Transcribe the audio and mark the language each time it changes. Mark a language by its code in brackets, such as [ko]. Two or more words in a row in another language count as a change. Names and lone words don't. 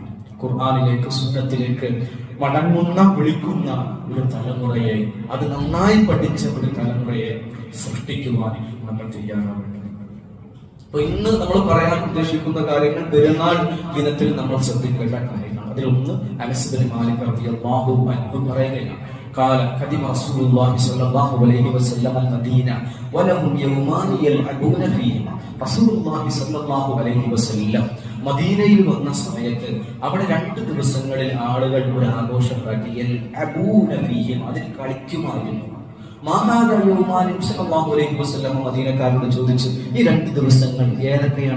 [ml] ഖുർആനിലേക്ക്, സുന്നത്തിലേക്ക് മടങ്ങുന്ന, വിളിക്കുന്ന ഒരു തലമുറയെ, അത് നന്നായി പഠിച്ച ഒരു തലമുറയെ സൃഷ്ടിക്കുവാൻ നമ്മൾ തയ്യാറാവേണ്ടത്. അപ്പൊ ഇന്ന് നമ്മൾ പറയാൻ ഉദ്ദേശിക്കുന്ന കാര്യങ്ങൾ പെരുന്നാൾ ദിനത്തിൽ നമ്മൾ ശ്രദ്ധിക്കേണ്ട കാര്യങ്ങൾ. അതിലൊന്ന് അനസ് ബിൻ മാലിക് [ar] رضي الله عنه [ml] പറയുകയാണ്, [ar] قال قدم رسول الله صلى الله عليه وسلم المدينة ولهم يومان يلعبون فيهما. رسول الله صلى الله عليه وسلم [ml] മദീനയിൽ വന്ന സമയത്ത് അവിടെ 2 ദിവസങ്ങളിൽ ആളുകൾ ഒരു ആഘോഷം കാട്ടി. [ar] يلعبون فيهما, [ml] അതിൽ കളിക്കുമായിരുന്നു. മദീനക്കാരോട് ചോദിച്ചു, ഈ 2 ദിവസങ്ങൾ ഏതൊക്കെയാണ്?